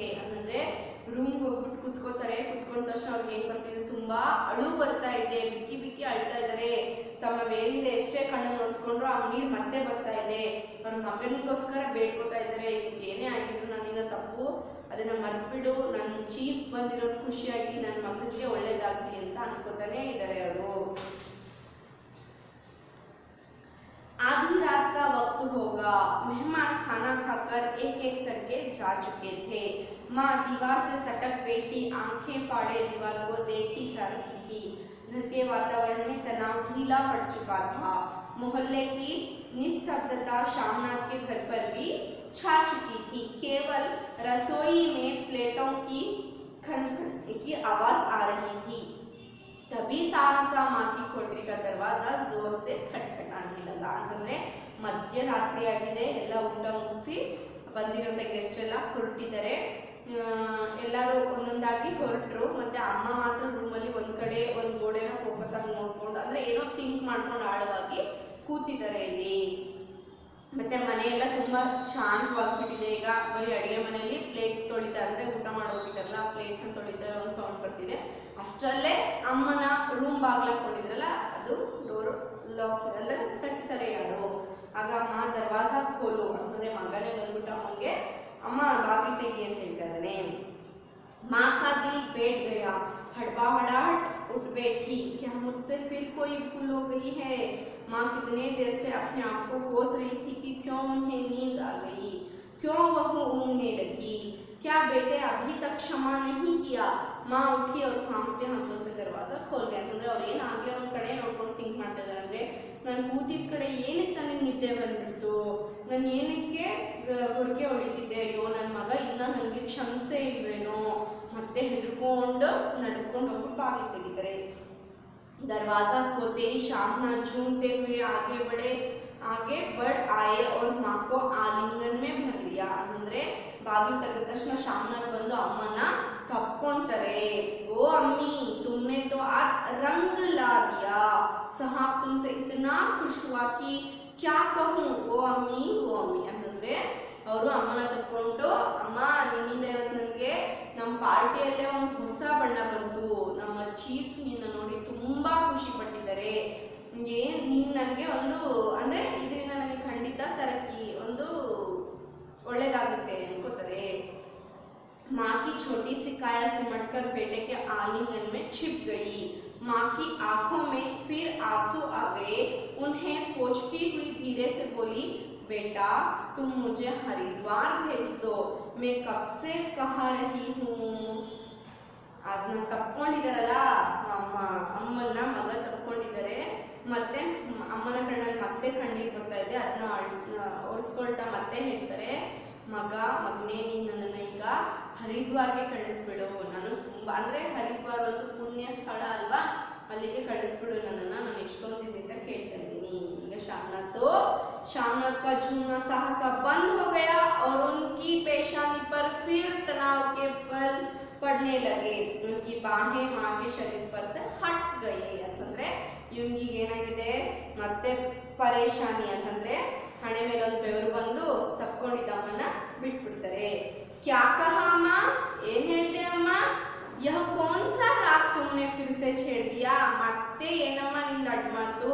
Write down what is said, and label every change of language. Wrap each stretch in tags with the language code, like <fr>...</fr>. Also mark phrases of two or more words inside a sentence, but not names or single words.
<kn>ಅಂದ್ರೆ ರೂಮ್ಗೆ ಹೋಗ್ಬಿಟ್ಟು ಕುತ್ಕೋತಾರೆ. ಕುತ್ಕೊಂಡ ತಕ್ಷಣ ಅವ್ರಿಗೆ ಏನ್ ಬರ್ತಿದೆ, ತುಂಬಾ ಅಳು ಬರ್ತಾ ಇದೆ, ಬಿಕ್ಕಿ ಬಿಕ್ಕಿ ಅಳ್ತಾ ಇದ್ದಾರೆ. ತಮ್ಮ ಮೇಲಿಂದ ಎಷ್ಟೇ ಕಣ್ಣನ್ನು ನೋಡ್ಸ್ಕೊಂಡ್ರು ಆ ನೀರು ಮತ್ತೆ ಬರ್ತಾ ಇದೆ. ಅವ್ರ ಮಗನಿಗೋಸ್ಕರ ಬೇಡ್ಕೋತಾ ಇದ್ದಾರೆ, ಏನೇ ಆಗಿದ್ರು ನನ್ನಿಂದ ತಪ್ಪು, ಅದನ್ನ ಮರ್ಬಿಡು, ನನ್ನ ಚೀಫ್ ಬಂದಿರೋದು ಖುಷಿಯಾಗಿ ನನ್ನ ಮಗನಿಗೆ ಒಳ್ಳೇದಾಗ್ಲಿ ಅಂತ ಅನ್ಕೋತಾನೆ ಇದ್ದಾರೆ ಅವರು.</kn> <hi>आधी रात का वक्त होगा, मेहमान खाना खाकर एक एक करके जा चुके थे. माँ दीवार से सटक बैठी आंखें फाड़े दीवार को देखी जा रही थी. घर के वातावरण में तनाव ढीला पड़ चुका था. मोहल्ले की निस्तब्धता श्यामनाथ के घर पर भी छा चुकी थी. केवल रसोई में प्लेटों की खनखन की आवाज आ रही थी. तभी सहसा माँ की कोठरी का दरवाजा जोर से खटखटाने लगा.</hi> <kn>ಅಂತಂದ್ರೆ ಮಧ್ಯರಾತ್ರಿ ಆಗಿದೆ, ಎಲ್ಲ ಊಟ ಮುಗಿಸಿ ಬಂದಿರೋಂಥ ಗೆಸ್ಟ್ ಎಲ್ಲ ಹೊರಟಿದ್ದಾರೆ. ಎಲ್ಲರೂ ಒಂದೊಂದಾಗಿ ಹೊರಟರು. ಮತ್ತೆ ಅಮ್ಮ ಮಾತ್ರ ರೂಮಲ್ಲಿ ಒಂದ್ ಕಡೆ ಒಂದ್ ಗೋಡೆನ ಫೋಕಸ್ ಆಗಿ ನೋಡ್ಕೊಂಡು, ಅಂದ್ರೆ ಏನೋ ಥಿಂಕ್ ಮಾಡ್ಕೊಂಡು ಆಳವಾಗಿ ಕೂತಿದ್ದಾರೆ ಇಲ್ಲಿ. ಮತ್ತೆ ಮನೆಯೆಲ್ಲ ತುಂಬಾ ಶಾಂತವಾಗ್ಬಿಟ್ಟಿದೆ. ಈಗ ಬರೀ ಅಡಿಗೆ ಮನೆಯಲ್ಲಿ ಪ್ಲೇಟ್ ತೊಳಿತಾ, ಅಂದ್ರೆ ಊಟ ಮಾಡೋಗಿದ್ದಾರಲ್ಲ ಪ್ಲೇಟ್ ನ ತೊಳಿತಾ ಒಂದು ಸೌಂಡ್ ಬರ್ತಿದೆ. ಅಷ್ಟರಲ್ಲೇ ಅಮ್ಮನ ರೂಮ್ ಬಾಗ್ಲಾಕೊಂಡಿದ್ರಲ್ಲ, ಅದು</kn> <en>door lock</en> <kn>ಅಂದ್ರೆ ತಟ್ಟಿದ್ದಾರೆ ಯಾರು. ಆಗ ಅಮ್ಮ</kn> <hi>दरवाज़ा खोलो</hi> <kn>ಅಂತಂದ್ರೆ ಮಗನೇ ಬಂದ್ಬಿಟ್ಟು ಅಮ್ಮಂಗೆ, ಅಮ್ಮ ಬಾಗಿಲು ತೆಗಿ ಅಂತ ಹೇಳ್ತಾ ಇದ್ದಾನೆ.</kn> <hi>माँ का दिल बैठ गया, हड़बड़ाहट उठ बैठी, क्या मुझसे फिर कोई भूल हो गई है. माँ कितने देर से अपने आप को कोस रही थी कि क्यों उन्हें नींद आ गई, क्यों वह ऊँघने लगी, क्या बेटे अभी तक क्षमा नहीं किया. माँ उठी और कांपते हाथों से दरवाजा खोल गए.</hi> <kn>ಅಂತಂದ್ರೆ ಅವ್ರು ಏನಾಗಲೇ ಒಂದ್ ಕಡೆ ನೋಡ್ಕೊಂಡು ಥಿಂಕ್ ಮಾಡ್ತಾ ಇದ್ದಾರೆ. ಅಂದ್ರೆ ನಾನು ಕೂತಿದ್ದ ಕಡೆ ಏನಕ್ಕೆ ನನಗೆ ನಿದ್ದೆ ಬಂದ್ಬಿಡ್ತು, ನಾನು ಏನಕ್ಕೆ ಹೊರಗೆ ಹೊಡಿತಿದ್ದೆ, ಅಯ್ಯೋ ನನ್ನ ಮಗ ಇನ್ನ ನನಗೆ ಕ್ಷಮಿಸೇ ಇಲ್ವೇನೋ, ಮತ್ತೆ ಹೆದರ್ಕೊಂಡು ನಡ್ಕೊಂಡು ಹೋಗ್ಬಿಟ್ಟು ಬಾಗಿಲು ತೆಗಿತಾರೆ.</kn> <hi>दरवाजा खोलते ही श्यामनाथ झूमते हुए आगे बढ़ आए और माँ को आलिंगन में भर लिया.</hi> <kn>ಅಂದ್ರೆ ಬಾಗಿಲು ತೆಗೆದ ತಕ್ಷಣ ಶ್ಯಾಮನಾಥ್ ಬಂದು ಅಮ್ಮನ ತಪ್ಕೊಂತಾರೆ.</kn> <hi>ओ अम्मी, तुमने तो आज रंग ला दिया। साहब तुमसे इतना खुश हुआ कि क्या कहूँ, वो अम्मी</hi> <kn>ಅಂತಂದ್ರೆ ಅವರು ಅಮ್ಮನ ತಕ್ಕೊಂಡು, ಅಮ್ಮ ನಿನ್ನಿಂದ ಇವತ್ತು ನನಗೆ ನಮ್ಮ ಪಾರ್ಟಿಯಲ್ಲೇ ಒಂದು ಹೊಸ ಬಣ್ಣ ಬಂತು, ನಮ್ಮ ಚೀಫ್ ನಿನ್ನ ನೋಡಿ ತುಂಬಾ ಖುಷಿ ಪಟ್ಟಿದ್ದಾರೆ, ನೀನು ನನಗೆ ಒಂದು ಅಂದರೆ ಇದರಿಂದ ನನಗೆ ಖಂಡಿತ ತರಕ್ಕಿ ಒಂದು ಒಳ್ಳೇದಾಗುತ್ತೆ ಅನ್ಕೋತಾರೆ।</kn> <hi>माँ की छोटी सी काया सिमटकर बेटे के आलिंगन में छिप गई। माँ की आंखों में फिर आंसू आ गए। उन्हें पोंछती हुई धीरे से बोली, बेटा तुम मुझे हरिद्वार भेज दो, मैं कब से कह रही हूँ।</hi> <kn>ಅದನ್ನ ತಪ್ಕೊಂಡಿದ್ದಾರಲ್ಲ ಅಮ್ಮನ ಮಗ ತಪ್ಕೊಂಡಿದ್ದಾರೆ, ಮತ್ತೆ ಅಮ್ಮನ ಕಣ್ಣಲ್ಲಿ ಮತ್ತೆ ಕಣ್ಣೀರು ಬರ್ತಾ ಇದೆ, ಅದನ್ನ ಒರೆಸ್ಕೊಳ್ತಾ ಮತ್ತೆ ಹೇಳ್ತಾರೆ, ಮಗನೇ ನೀನು ನನ್ನನ್ನು ಈಗ ಹರಿದ್ವಾರ್ಗೆ ಕಳಿಸ್ಬಿಡು, ನಾನು ತುಂಬ ಅಂದರೆ ಹರಿದ್ವಾರ ಒಂದು ಪುಣ್ಯ ಸ್ಥಳ ಅಲ್ವಾ, ಅಲ್ಲಿಗೆ ಕಳಿಸ್ಬಿಡು ನನ್ನನ್ನು, ನಾನು ಎಷ್ಟೊಂದು ದಿನದಿಂದ ಕೇಳ್ತಾ ಇದ್ದೀನಿ।</kn> <hi>ಈಗ शामनाथ का झूमना सहसा बंद हो गया और उनकी पेशानी पर फिर तनाव के पल पड़ने लगे। उनकी बाहें माँ के शरीर पर से हट गई</hi> <kn>ಅಂತಂದ್ರೆ ಇವನಿಗೆ ಏನಾಗಿದೆ ಮತ್ತೆ ಪರೇಶಾನಿ ಅಂತಂದ್ರೆ ಹಣೆ ಮೇಲೆ ಒಂದು ಬೆವರು ಬಂದು ತಪ್ಕೊಂಡಿದ್ದ ಅಮ್ಮನ ಬಿಟ್ಬಿಡ್ತಾರೆ।</kn> <hi>क्या कहा अम्मा,</hi> <kn>ಏನ್ ಹೇಳಿದೆ ಅಮ್ಮ,</kn> <hi>यह कौन सा राग तुमने फिर से छेड़ दिया,</hi> <kn>ಮತ್ತೆ ಏನಮ್ಮ ನಿಂದ ಅಡ್ಮಾತು।</kn>